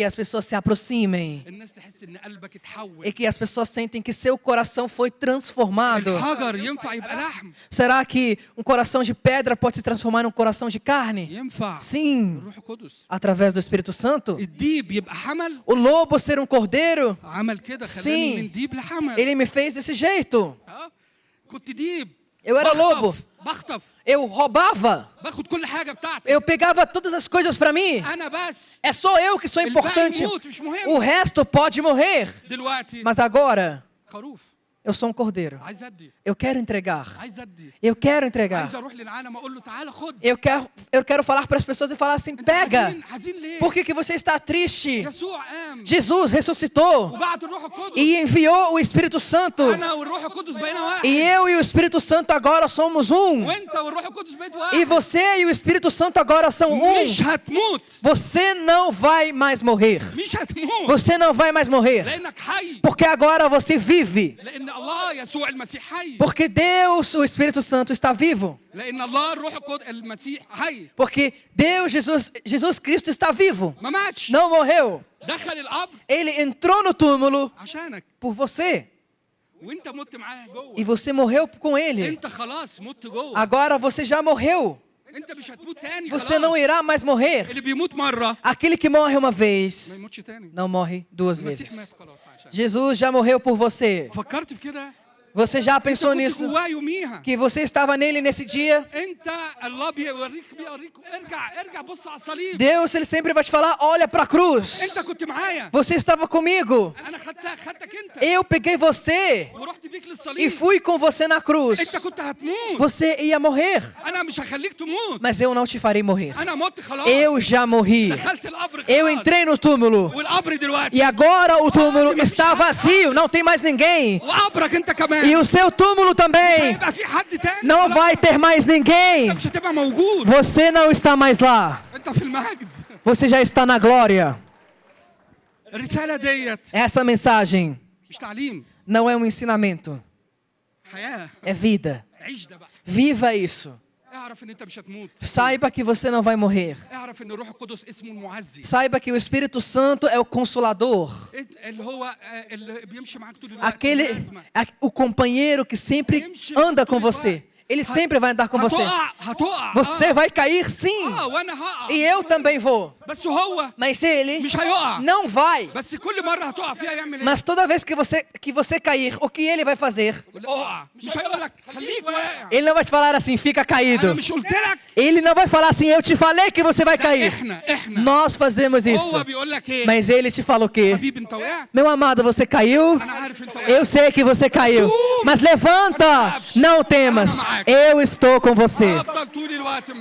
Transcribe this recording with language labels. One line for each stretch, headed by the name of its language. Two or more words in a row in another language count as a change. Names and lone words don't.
Portuguese: que as pessoas se aproximem.
Arabic: الناس تحس إن قلبك اتحول.
Portuguese: E que as pessoas sentem que seu coração foi transformado.
Arabic: الحجر ينفع يبقى لحم.
Portuguese: Será que um coração de pedra pode se transformar num coração de carne?
Arabic: ينفع.
Portuguese: Sim,
Arabic: الروح القدس.
Portuguese: através do Espírito Santo.
Arabic: الديب يبقى حمل.
Portuguese: O lobo ser um cordeiro,
Arabic: عمل كده
Portuguese: Sim.
Arabic: خلاني من ديب لحمل.
Portuguese: ele me fez desse jeito.
Arabic: كنت ديب.
Portuguese: Eu era lobo,
Arabic: بخطف.
Portuguese: eu roubava,
Arabic: باخد كل حاجة بتاعتي.
Portuguese: eu pegava todas as coisas para mim.
Arabic: أنا بس.
Portuguese: É só eu que sou importante.
Arabic: يموت مش مهم.
Portuguese: O resto pode morrer.
Arabic: دلوقتي
Portuguese: Mas agora,
Arabic: خروف.
Portuguese: eu sou um cordeiro.
Arabic: عايز أدي.
Portuguese: Eu quero entregar.
Arabic: عايز أدي.
Portuguese: Eu quero entregar.
Arabic: عايز أروح للعالم أقول له تعالى خد.
Portuguese: Eu quero falar para as pessoas e falar assim:
Arabic: أنت
Portuguese: pega.
Arabic: حزين ليه؟
Portuguese: Por que você está triste?
Arabic: يسوع قام.
Portuguese: Jesus ressuscitou
Arabic: وبعت الروح القدس.
Portuguese: e enviou o Espírito Santo.
Arabic: أنا والروح القدس بقينا واحد.
Portuguese: E eu e o Espírito Santo agora somos um.
Arabic: وأنت والروح القدس بقيت
Portuguese: E
Arabic: واحد.
Portuguese: você e o Espírito Santo agora são um.
Arabic: مش هتموت.
Portuguese: Você não vai mais morrer.
Arabic: مش هتموت.
Portuguese: Você não vai mais morrer.
Arabic: لأنك حي.
Portuguese: Porque agora você vive.
Arabic: لأن الله يسوع المسيح حي.
Portuguese: Porque Deus, o Espírito Santo, está vivo.
Arabic: لأن الله الروح القدس المسيح حي.
Portuguese: Porque Deus, Jesus Cristo está vivo.
Arabic: ما ماتش.
Portuguese: Não morreu.
Arabic: دخل القبر
Portuguese: Ele entrou no túmulo
Arabic: عشانك.
Portuguese: por você.
Arabic: وأنت مت معاه جوه.
Portuguese: E você morreu com ele.
Arabic: أنت خلاص مت جوه.
Portuguese: Agora você já morreu.
Arabic: أنت مش هتموت تاني
Portuguese: Você
Arabic: خلاص.
Portuguese: não irá mais morrer.
Arabic: اللي بيموت مرة
Portuguese: Aquele que morre uma
Arabic: ما
Portuguese: vez,
Arabic: يموتش تاني.
Portuguese: não morre duas
Arabic: المسيح
Portuguese: vezes.
Arabic: مات خلاص عشان.
Portuguese: Jesus já morreu por você.
Arabic: فكرت في كده؟
Portuguese: Você já pensou
Arabic: كنت
Portuguese: nisso?
Arabic: جواه يوميها.
Portuguese: Que você estava nele nesse dia?
Arabic: أنت الله بيوريك ارجع بص على الصليب.
Portuguese: Deus, ele sempre vai te falar: olha para a cruz.
Arabic: أنت كنت معايا.
Portuguese: Você estava comigo.
Arabic: أنا خدتك أنت.
Portuguese: Eu peguei você
Arabic: ورحت بيك
Portuguese: e
Arabic: للصليب.
Portuguese: fui com você na cruz.
Arabic: أنت كنت هتموت.
Portuguese: Você ia morrer,
Arabic: أنا مش هخليك تموت.
Portuguese: mas eu não te farei morrer.
Arabic: أنا مت خلاص.
Portuguese: Eu já morri.
Arabic: دخلت القبر خلاص.
Portuguese: Eu entrei no túmulo.
Arabic: والقبر دلوقتي.
Portuguese: E agora o túmulo está vazio, não tem mais ninguém.
Arabic: وقبرك أنت كمان.
Portuguese: E o seu túmulo também.
Arabic: هيبقى في حد تاني.
Portuguese: Não vai ter mais ninguém.
Arabic: مش هتبقى موجود.
Portuguese: Você não está mais lá.
Arabic: أنت في المجد.
Portuguese: Você já está na glória.
Arabic: الرسالة ديت
Portuguese: Essa mensagem
Arabic: مش تعليم.
Portuguese: não é um ensinamento,
Arabic: حياة.
Portuguese: é vida.
Arabic: عيش ده بقى.
Portuguese: Viva isso.
Arabic: اعرف ان انت مش هتموت.
Portuguese: Saiba que você não vai morrer.
Arabic: اعرف ان الروح القدس اسمه المعزي.
Portuguese: Saiba que o Espírito Santo é o consolador.
Arabic: اللي هو اللي بيمشي معاك طول الوقت.
Portuguese: Aquele, o companheiro que sempre anda com você. Ele sempre vai andar com você.
Arabic: هتقع.
Portuguese: Você vai cair sim.
Arabic: وانا هقع.
Portuguese: E eu também vou.
Arabic: بس هو
Portuguese: Mas ele
Arabic: مش هيقع.
Portuguese: não vai.
Arabic: بس كل مرة هتقع فيها يعمل ايه؟
Portuguese: Mas toda vez que você cair, o que ele vai fazer?
Arabic: اقع. مش هيقول لك خليك واقع.
Portuguese: Ele não vai te falar assim, fica
Arabic: انا
Portuguese: caído.
Arabic: مش قلت لك.
Portuguese: Ele não vai falar assim, eu te falei que você vai cair.
Arabic: احنا
Portuguese: Nós fazemos isso.
Arabic: هو بيقول لك ايه؟
Portuguese: Mas ele te fala o quê?
Arabic: حبيبي انت وقعت.
Portuguese: Meu amado, você caiu?
Arabic: انا عارف انت
Portuguese: Eu
Arabic: وقعت.
Portuguese: sei que você caiu. Mas levanta, não temas. Eu estou com você
Arabic: افضل طول الوقت معاك.